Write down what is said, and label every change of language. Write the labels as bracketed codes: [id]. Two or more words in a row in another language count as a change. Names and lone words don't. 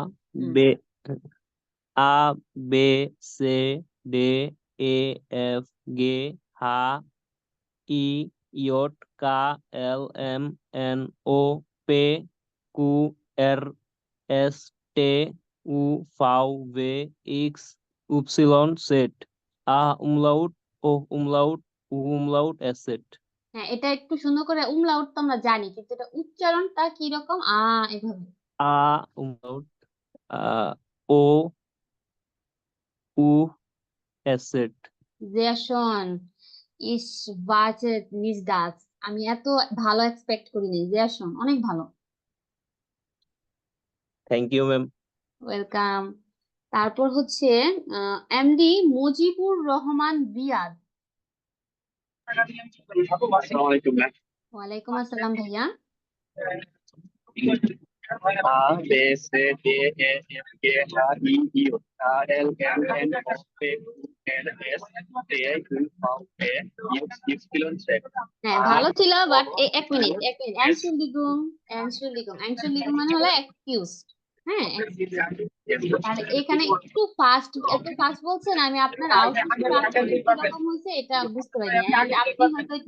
[de] Be A Be Ce De E Ef Ge Ha I Jot Ka El Em En O Pe Ku Er Es Te U Vau We Ix Ypsilon Zett A Umlaut O Umlaut U Umlaut Eszett. [bn] হ্যাঁ এটা একটু সুন্দর করে উমলাউট তো আমরা জানি কিন্তু এটা উচ্চারণটা কি রকম এভাবে [de] A Umlaut O U Eszett. sehr schön ich warte nicht das [bn] আমি এত ভালো এক্সপেক্ট করিনি [de] sehr schön [bn] অনেক ভালো [en] thank you ma'am. [bn] ওয়েলকাম তারপর হচ্ছে এমডি মুজিবুর রহমান রিয়াদ [ar] السلام عليكم ম্যাম। وعليكم السلام ভাইয়া [de] A, B, C, D, E, F, G, H, I, J, K, L, M, N, O, P, Q, R, S, T, U, V, W, X, Y, Z. [bn] হ্যাঁ ভালো ছিল বাট এক মিনিট এনশুলিগুম মানে হলো এক্সকিউজড হ্যাঁ তাহলে এখানে একটু ফাস্ট এত ফাস্ট বলছেন আমি আপনার আউটপুটটা আসলে কিরকম হয়েছে এটা বুঝতে পারিনি আপনি হয়তো একটু